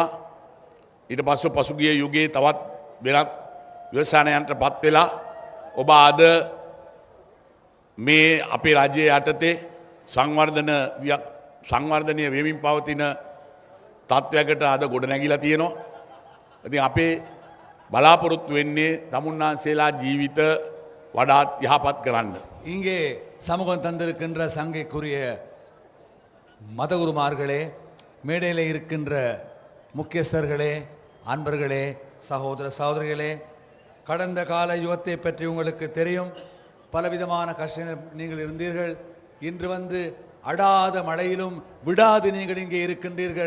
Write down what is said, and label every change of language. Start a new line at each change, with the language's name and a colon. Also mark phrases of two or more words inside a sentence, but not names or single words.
Sinhala: ඊට පස්සේ පසුගිය යුගයේ තවත් වෙනත් විවසනයන්ට පත් වෙලා ඔබ අද මේ අපේ රජයේ යටතේ සංවර්ධනය වෙමින් පවතින තත්ත්වයකට අද ගොඩනැගිලා තියෙනවා. ඉතින් අපේ බලාපොරොත්තු වෙන්නේ තමුන්නාන්සේලා ජීවිත වඩාත් යහපත් කරන්න.
Tamil: இங்கே சமூகம் தந்திருக்கின்ற சங்கைக்குரிய மதகுருமார்களே, மேடையில் இருக்கின்ற முக்கியஸ்தர்களே, அன்பர்களே, சகோதர சகோதரிகளே, கடந்த கால யுகத்தை பற்றி உங்களுக்கு தெரியும். பலவிதமான கஷ்டங்கள் நீங்கள் இருந்தீர்கள். இன்று வந்து அடாத மழையிலும் விடாது நீங்கள் இங்கே இருக்கின்றீர்கள்.